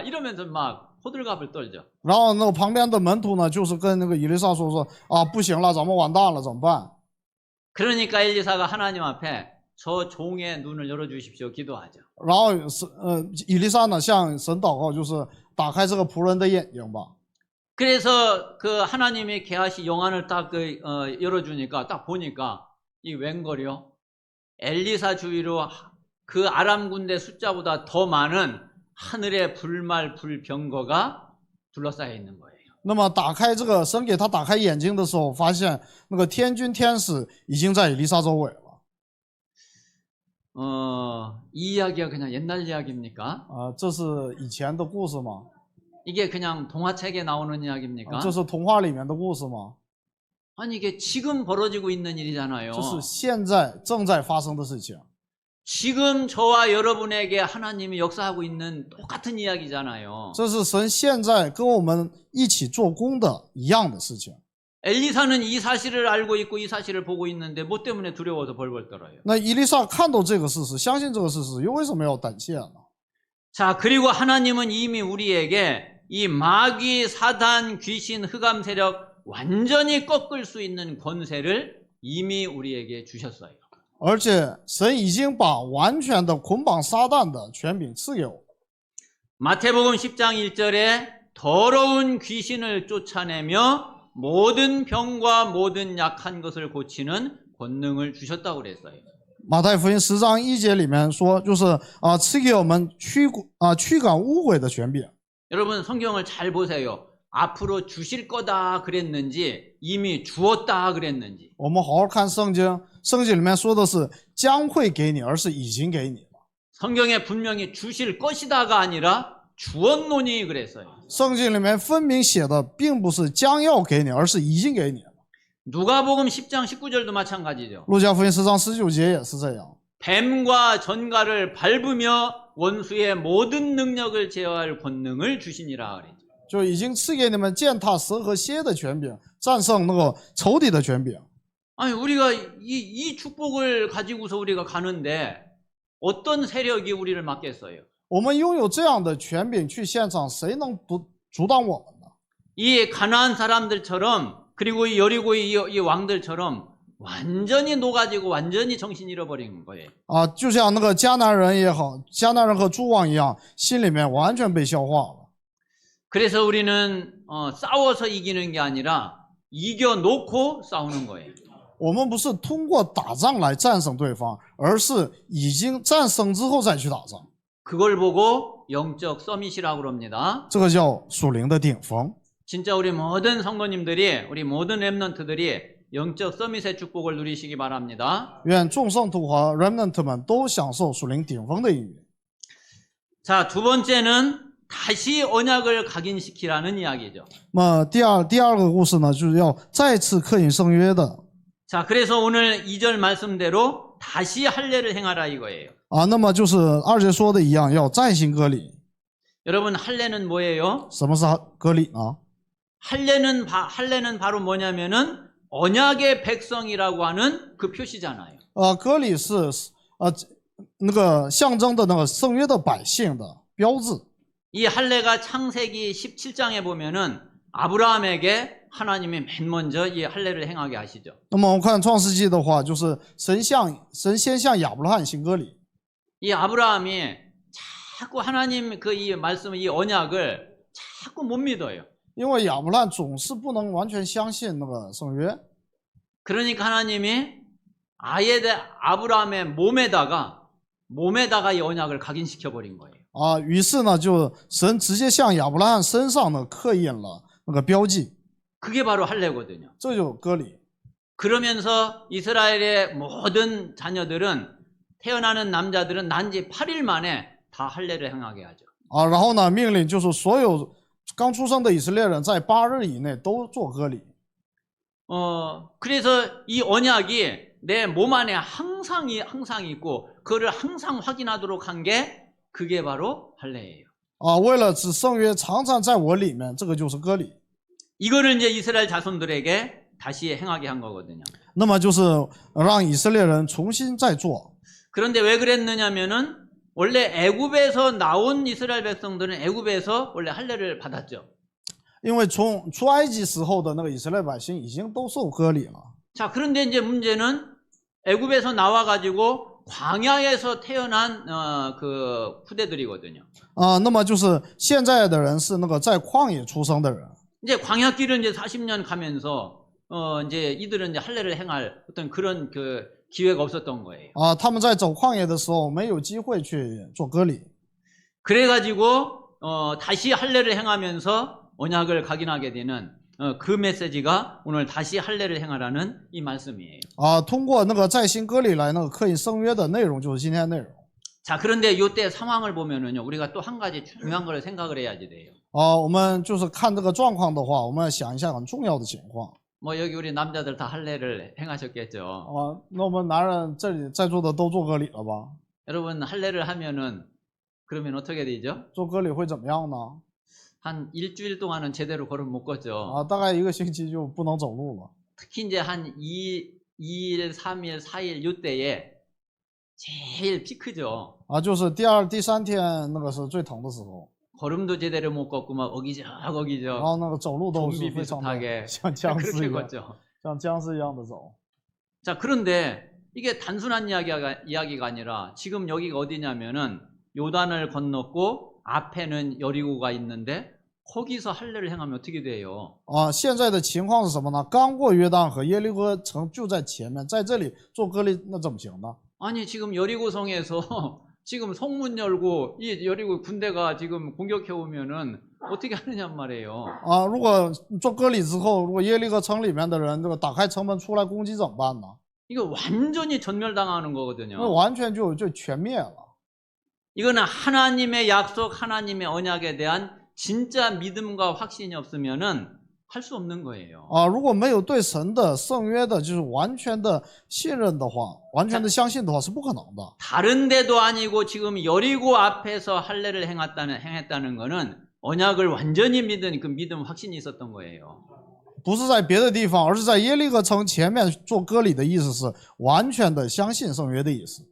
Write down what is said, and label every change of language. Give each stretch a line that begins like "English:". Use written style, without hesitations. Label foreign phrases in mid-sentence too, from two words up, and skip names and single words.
Korean: 이러면서 막 호들갑을 떨죠.
Chinese: 然后那个旁边的门徒呢，就是跟那个以利撒说不行了，咱们完蛋了，怎么办？
Korean: 그러니까 엘리사가 하나님 앞에 저 종의 눈을 열어주십시오 기도하죠.
Chinese: 然后以利撒呢向神祷告，就是打开这个仆人的眼睛吧。
Korean: 그래서 그 하나님이 게하시 영안을 딱 열어주니까 딱 보니까 이 웬걸요? 엘리사 주위로 그 아람 군대 숫자보다 더 많은 하늘의 불말 불병거가 둘러싸여 있는 거예요.
Chinese: 那么打开这个神给他打开眼睛的时候，发现那个天军天使已经在以利撒周围了。
Korean: 이 이야기가 그냥 옛날 이야기입니까?
Chinese: 这是以前的故事吗？
Korean: 이게 그냥 동화책에 나오는 이야기입니까?
Chinese: 这是童话里面的故事吗？
Korean: 아니 이게 지금 벌어지고 있는 일이잖아요.
Chinese: 这是现在正在发生的事情。
Korean: 지금 저와 여러분에게 하나님이 역사하고 있는 똑같은 이야기잖아요.
Chinese: 这是神现在跟我们一起做工的一样的事情。
Korean: 엘리사는 이 사실을 알고 있고 이 사실을 보고 있는데 뭐 때문에 두려워서 벌벌 떨어요.
Chinese: 那以利撒看到这个事实，相信这个事实，又为什么要胆怯呢？
Korean: 자, 그리고 하나님은 이미 우리에게 이 마귀, 사단, 귀신, 흑암 세력 완전히 꺾을 수 있는 권세를 이미 우리에게 주셨어요.
Chinese: 而且神已经把完全的捆绑撒旦的权柄赐给我们。
Korean: 마태복음 10장 1절에 더러운 귀신을 쫓아내며 모든 병과 모든 약한 것을 고치는 권능을 주셨다고 그랬어요.
Chinese: 马太福音10章1节里面说，就是赐给我们驱赶污鬼的权柄。
Korean: 여러분 성경을 잘 보세요. 앞으로 주실 거다 그랬는지 이미 주었다 그랬는지.
Chinese: 我们好好看圣经，圣经里面说的是将会给你，而是已经给你了。
Korean: 성경에 분명히 주실 것이다가 아니라 주었노니 그랬어요.
Chinese: 圣经里面分明写的并不是将要给你，而是已经给你了。
Korean: 누가복음 10장 19절도 마찬가지죠.
Chinese: 路加福音10章19节也是这样。
Korean: 뱀과 전갈을 밟으며 원수의 모든 능력을 제어할 권능을 주시니라 그랬죠.
Chinese: 就已经赐给你们践踏蛇和蝎的权柄，战胜那个仇敌的权柄。
Korean: 아니 우리가 이 축복을 가지고서 우리가 가는데 어떤 세력이 우리를 막겠어요?
Chinese: 我们拥有这样的权柄去现场，谁能阻挡我们呢？
Korean: 이 가나안 사람들처럼 그리고 이 여리고의 이 왕들처럼 완전히 녹아지고 완전히 정신 잃어버린 거예요.
Chinese: 就像那个迦南人也好，迦南人和诸王一样，心里面完全被消化了。
Korean: 그래서 우리는 싸워서 이기는 게 아니라 이겨놓고 싸우는 거예요.
Chinese: 我们不是通过打仗来战胜对方，而是已经战胜之后再去打仗。
Korean: 그걸 보고 영적 서밋이라고 그럽니다.
Chinese: 这个叫属灵的顶峰。
Korean: 진짜 우리 모든 성도님들이 우리 모든 렘넌트들이 영적 서밋의 축복을 누리시기 바랍니다.
Chinese: 愿众圣徒和 remnant 们都享受属灵顶峰的应许。
Korean: 자, 두 번째는 다시 언약을 각인시키라는 이야기죠.
Chinese: 那么第二个故事呢，就是要再次刻印圣约的。
Korean: 자, 그래서 오늘 2절 말씀대로 다시 할례를 행하라 이거예요.
Chinese: 那么就是2节说的一样，要再行割礼。
Korean: 여러분 할례는 뭐예요?
Chinese: 什么是割礼呢？
Korean: 할례는 바로 뭐냐면은 언약의 백성이라고 하는 그 표시잖아요.
Chinese: 割礼是那个象征的那个圣约的百姓的标志。
Korean: 이 할례가 창세기 17장에 보면은 아브라함에게 하나님이 맨 먼저 이 할례를 행하게 하시죠.
Chinese: 那么我们看创世纪的话，就是神先向亚伯拉罕行割礼。
Korean: 이 아브라함이 자꾸 하나님 그 이 말씀 이 언약을 자꾸 못 믿어요.
Chinese: 因为亚伯拉罕总是不能完全相信那个圣约，
Korean: 그러니까 하나님이 아예 아브라함의 몸에다가 이 언약을 각인시켜 버린 거예요.
Chinese: 于是呢，就神直接向亚伯拉罕身上呢刻印了那个标记，
Korean: 그게 바로 할례거든요.
Chinese: 这就割礼。
Korean: 그러면서 이스라엘의 모든 자녀들은 태어나는 남자들은 난지 8일 만에 다 할례를 행하게 하죠.
Chinese: 然后呢，命令就是所有刚出生的以色列人在8日以内都做割礼。
Korean: 그래서 이 언약이 내 몸 안에 항상 있고 그거를 항상 확인하도록 한 게 그게 바로 할례예요.
Chinese: 为了使圣约常常在我里面，这个就是割礼。
Korean: 이거를 이제 이스라엘 자손들에게 다시 행하게 한 거거든요.
Chinese: 那么就是让以色列人重新再做。
Korean: 그런데 왜 그랬느냐면은 원래 애굽에서 나온 이스라엘 백성들은 애굽에서 원래 할례를 받았죠.
Chinese: 因为从出埃及时候的那个以色列百姓已经都受割礼了。
Korean: 자, 그런데 이제 문제는 애굽에서 나와 가지고 광야에서 태어난 그 후대들이거든요.
Chinese: 那么就是现在的人是那个在旷野出生的人。
Korean: 이제 광야길을 이제 40년 가면서 이제 이들은 이제 할례를 행할 어떤 그런 그 기회가 없었던 거예요.
Chinese: 他们在走旷野的时候没有机会去做割礼。
Korean: 그래가지고 다시 할례를 행하면서 언약을 각인하게 되는 그 메시지가 오늘 다시 할례를 행하라는 이 말씀이에요.
Chinese: 通过那个再行割礼来那个刻印圣约的内容就是今天的内容。
Korean: 자, 그런데 이때 상황을 보면은요, 우리가 또 한 가지 중요한 걸 생각을 해야지 돼요.
Chinese: 我们就是看这个状况的话，我们要想一下很重要的情况。
Korean: 뭐 여기 우리 남자들 다 할례를 행하셨겠죠.
Chinese: 那我们男人这里在座的都做割礼了吧？
Korean: 여러분 할례를 하면은 그러면 어떻게 되죠?
Chinese: 做割礼会怎么样呢？
Korean: 한 일주일 동안은 제대로 걸음 못 걷죠.
Chinese: 大概1个星期就不能走路了。
Korean: 특히 이제 한 2일, 3일, 4일 요때에 제일 피크죠.
Chinese: 就是第2、第3天那个是最疼的时候，
Korean: 걸음도 제대로 못 걷고 막 어기적
Chinese: 然
Korean: 어기적
Chinese: 后那个走路都是
Korean: 좀비
Chinese: 非常的
Korean: 비슷하게
Chinese: 像僵尸
Korean: 그렇게
Chinese: 一样，
Korean: 걷죠.
Chinese: 像僵尸一样的走。
Korean: 자, 그런데 이게 단순한 이야기가 아니라 지금 여기가 어디냐면은 요단을 건넜고 앞에는 여리고가 있는데 거기서 할례를 행하면 어떻게 돼요?
Chinese: 现在的情况是什么呢？刚过约旦河，耶利哥城就在前面，在这里做割礼，那怎么行呢？
Korean: 아니 지금 여리고성에서 지금 성문 열고 이 여리고 군대가 지금 공격해 오면은 어떻게 하느냐 말이에요.
Chinese: 如果做割礼之后，如果耶利哥城里面的人这个打开城门出来攻击怎么办呢？
Korean: 이거 완전히 전멸당하는
Chinese: 那
Korean: 거거든요.
Chinese: 完全就全灭了。
Korean: 이거는 하나님의 약속, 하나님의 언약에 대한 진짜 믿음과 확신이 없으면은 할 수 없는 거예요.
Chinese: 如果没有对神的圣约的，就是完全的信任的话，完全的相信的话是不可能的。
Korean: 다른 데도 아니고 지금 여리고 앞에서 할례를 행했다는 거는 언약을 완전히 믿은 그 믿음 확신이 있었던 거예요.
Chinese: 不是在别的地方，而是在耶利哥城前面做割礼的意思是完全的相信圣约的意思。